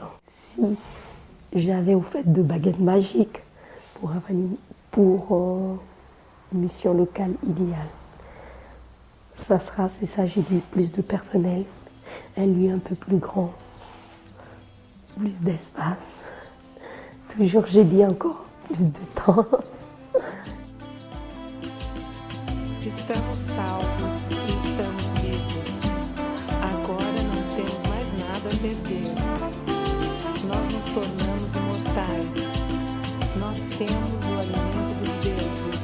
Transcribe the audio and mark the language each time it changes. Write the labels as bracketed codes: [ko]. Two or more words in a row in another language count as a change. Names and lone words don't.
[fr] Si j'avais au fait de baguettes magiques pour une mission locale idéale, c'est ça, j'ai dit, plus de personnel, un lieu un peu plus grand, plus d'espace. Toujours, j'ai dit encore, plus de temps. [pt] Estamos salvos e estamos vivos. Agora não temos mais nada a perder. Nós nos tornamos imortais. Nós temos o alimento dos deuses.